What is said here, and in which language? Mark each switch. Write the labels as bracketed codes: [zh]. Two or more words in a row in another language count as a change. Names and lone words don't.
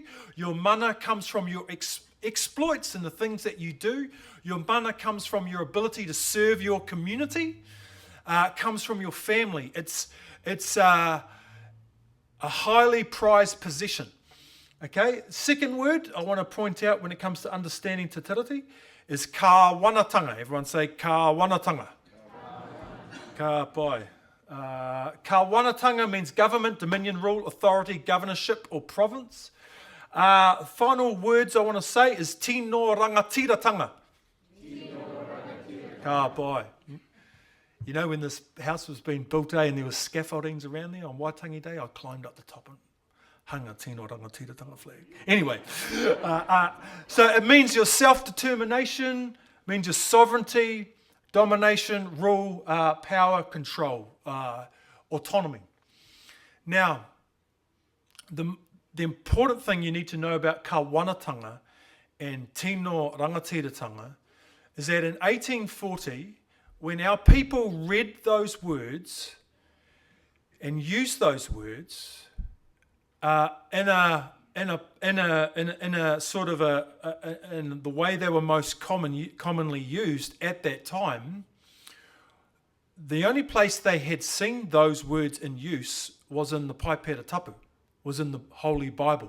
[en] Your mana comes from your exploits and the things that you do. Your mana comes from your ability to serve your community. Comes from your family. It's a highly prized possession. Okay, second word I want to point out when it comes to understanding Te Tiriti is [mi] ka wanatanga. [en] Everyone say [mi] ka wanatanga. Ka pai. Ka wanatanga [en] means government, dominion, rule, authority, governorship, or province. Final words I want to say is [mi] tino rangatiratanga. Ka pai. [en] You know, when this house was being built, and there was scaffoldings around there on Waitangi Day, I climbed up the top and hung a [mi] tino rangatiratanga [en] flag. Anyway, so it means your self-determination, means your sovereignty, domination, rule, power, control, autonomy. Now, the important thing you need to know about [mi] ka wanatanga [en] and [mi] tino rangatiratanga [en] is that in 1840, when our people read those words and used those words in a sort of in the way they were most commonly used at that time, the only place they had seen those words in use was in the Paipera Tapu, was in the Holy Bible.